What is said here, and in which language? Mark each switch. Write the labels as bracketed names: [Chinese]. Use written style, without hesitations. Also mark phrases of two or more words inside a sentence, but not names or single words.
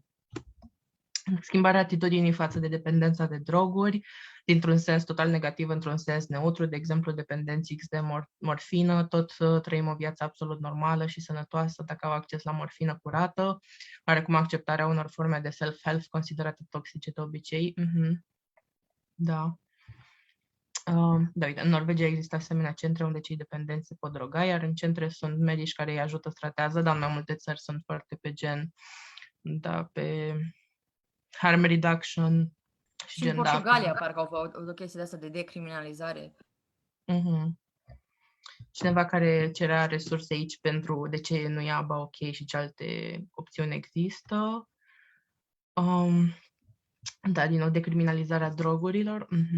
[Romanian] Schimbarea atitudinii față de dependența de droguri, dintr-un sens total negativ într-un sens neutru, de exemplu, dependenții X de morfină, tot trăim o viață absolut normală și sănătoasă dacă au acces la morfină curată, oarecum acceptarea unor forme de self-help considerate toxice de obicei. Da. Da, uite, în Norvegia există asemenea centre unde cei dependenți se pot droga, iar în centre sunt medici care îi ajută să tratează, dar în mai multe țări sunt foarte pe gen, da, pe [English] harm reduction. [Romanian] Și în Portugalia parcă au făcut o chestie de asta de decriminalizare. Cineva care cerea resurse aici pentru de ce nu e ABA ok și ce alte opțiuni există. Da, din nou, decriminalizarea drogurilor.